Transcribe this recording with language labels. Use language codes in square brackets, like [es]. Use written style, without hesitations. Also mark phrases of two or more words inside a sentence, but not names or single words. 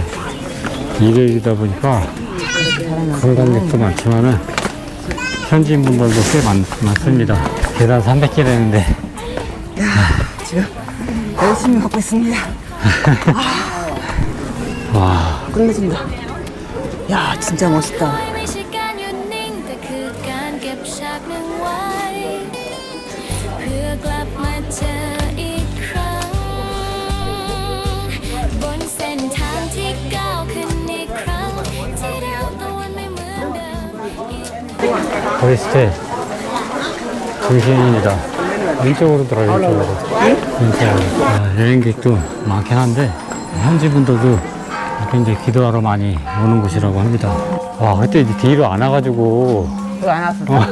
[ko] 일요일이다 보니까 관광객도 많지만은 현지인 분들도 꽤 많습니다. 계단 300개 되는데. 지금 열심히 걷고 있습니다. 와, 끝내줍니다. 야, 진짜 멋있다. [th] ไม่ใช่การหยุดนิ่งแต่คือการเก็บฉากหนึ่งไว้เพื่อกลับมาเจออีกครั้งบนเส้นทางที่ก้าวขึ้นอีกครั้งที่เดียวตะวันไม่เหมือนเดิม [ko] 도이스테 중심입니다. 왼쪽으로 들어요, 왼쪽으로. 여행객도 많긴 한데, 현지 분들도 이렇게 이제 기도하러 많이 오는 곳이라고 합니다. 와, 그때 이제 뒤로 안 와가지고, 그거 안 왔어.